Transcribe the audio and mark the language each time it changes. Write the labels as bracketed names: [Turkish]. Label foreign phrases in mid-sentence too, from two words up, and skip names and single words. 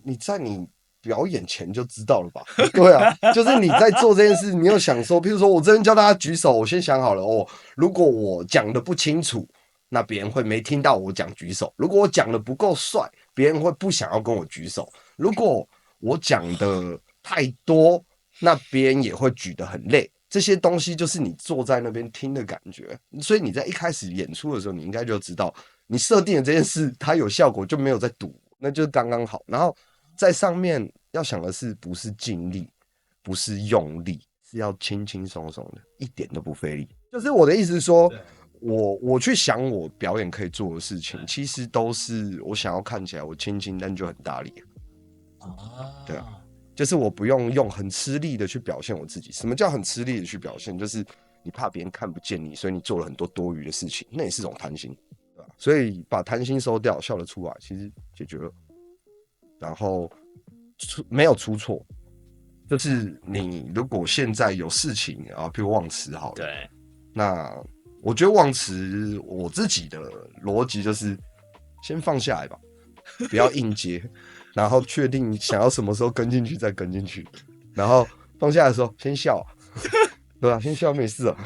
[Chinese] 你在你表演前就知道了吧？對啊，就是你在做這件事，你有想說，譬如說我這邊叫大家舉手，我先想好了如果我講的不清楚，那別人會沒聽到我講舉手；如果我講的不夠帥，別人會不想要跟我舉手；如果我講的太多，那別人也會舉得很累。這些東西就是你坐在那邊聽的感覺，所以你在一開始演出的時候，你應該就知道，你設定的這件事它有效果，就沒有在賭，那就是剛剛好。然後在上面要想的是，不是盡力，不是用力，是要輕輕鬆鬆的，一點都不費力。就是我的意思是說，我去想我表演可以做的事情，其實都是我想要看起來我輕輕，但就很大力。對啊。就是我不用很吃力的去表現我自己。什麼叫很吃力的去表現？就是你怕別人看不見你，所以你做了很多多餘的事情，那也是種貪心，對吧？所以把貪心收掉，笑得出來，其實解決了。然後沒有出錯，就是你如果現在有事情啊，譬如忘詞好了，對，那我覺得忘詞，我自己的邏輯就是先放下來吧，不要硬接，然後確定想要什麼時候跟進去再跟進去，然後放下來的時候先笑，對吧？先笑沒事啊。